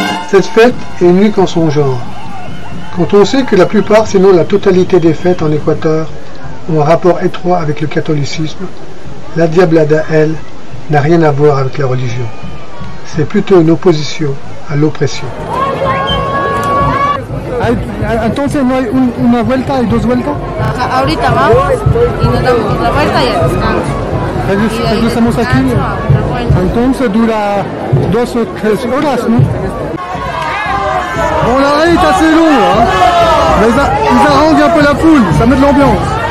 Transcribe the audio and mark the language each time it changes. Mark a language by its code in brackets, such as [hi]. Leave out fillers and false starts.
[fr] Cette fête est unique en son genre. Quand on sait que la plupart, sinon la totalité des fêtes en Équateur, ont un rapport étroit avec le catholicisme, la Diablada, elle, n'a rien à voir avec la religion. C'est plutôt une opposition à l'oppression. [es] Entonces no hay una vuelta y dos vueltas. Ahorita vamos y nos damos otra vuelta y al descanso. Regresamos aquí. Entonces dura 2 o 3 horas, ¿no? [fr] Bon, l'arrêt est assez long, hein. Mais ils arrangent un peu la foule, ça met de l'ambiance.